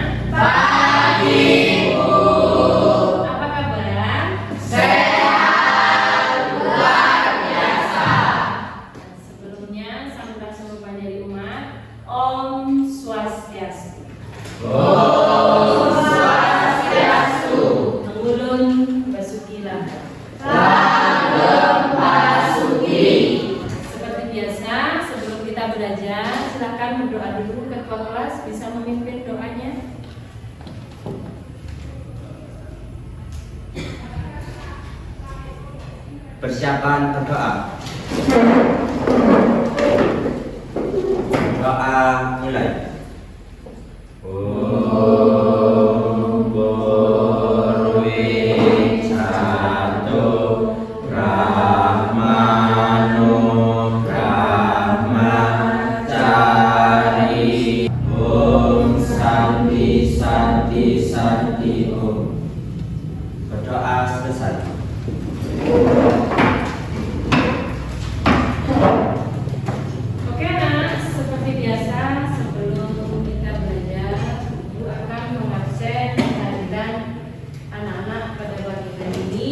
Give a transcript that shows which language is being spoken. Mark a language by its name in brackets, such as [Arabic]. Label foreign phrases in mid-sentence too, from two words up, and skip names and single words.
[Indonesian] Pagi, Bu. Apa kabar? Sehat, luar biasa. Sebelumnya, salam serupa dari umat. [Balinese] Om Swastiastu. Om Swastiastu. Pemulun Basuki Langgeng. Langgeng Basuki. [Indonesian] Seperti biasa, sebelum kita belajar, silakan berdoa dulu. Ketua kelas bisa memimpin doanya. Persiapan berdoa. Doa mulai. [Sanskrit] Om Borwe Cato Brahmano Brahmacari. Om Santi Santi Santi Om. [Indonesian] Berdoa selesai. Oke anak, seperti biasa sebelum kita belajar, Ibu akan mengabsen kehadiran anak-anak pada pagi hari ini.